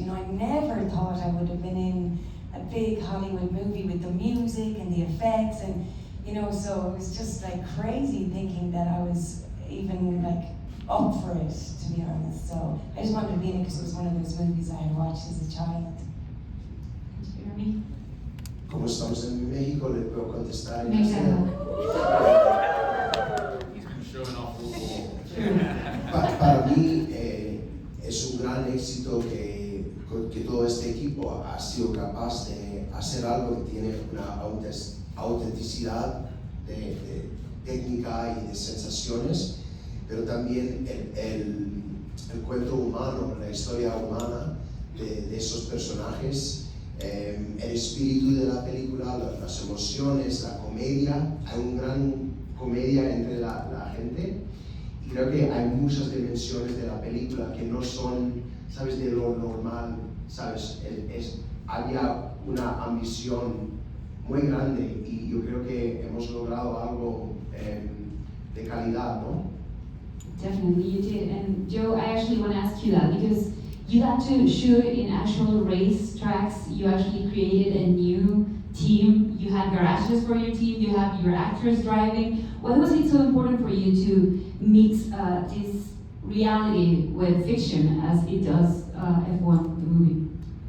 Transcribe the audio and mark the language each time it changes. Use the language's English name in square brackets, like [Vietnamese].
[English] I never thought I would have been in a big Hollywood movie with the music and the effects, and so it was just like crazy thinking that I was even up for it, to be honest. So I just wanted to be in it because it was one of those movies I had watched as a child. Thank you. [Spanish] estamos en México, le puedo contestar en México. [English] He's been showing off football. [Spanish] Para mí es un gran éxito que todo este equipo ha sido capaz de hacer algo que tiene una autenticidad de técnica y de sensaciones, pero también el cuento humano, la historia humana de esos personajes, el espíritu de la película, las emociones, la comedia. Hay una gran comedia entre la gente, y creo que hay muchas dimensiones de la película que no son, ¿sabes?, de lo normal, ¿sabes? Había una ambición muy grande, y yo creo que hemos logrado algo de calidad, ¿no? [English] Definitely, you did. And Joe, I actually want to ask you that because you got to shoot in actual race tracks. You actually created a new team. You had garages for your team. You have your actors driving. Why was it so important for you to mix this reality with fiction as it does F1, the movie?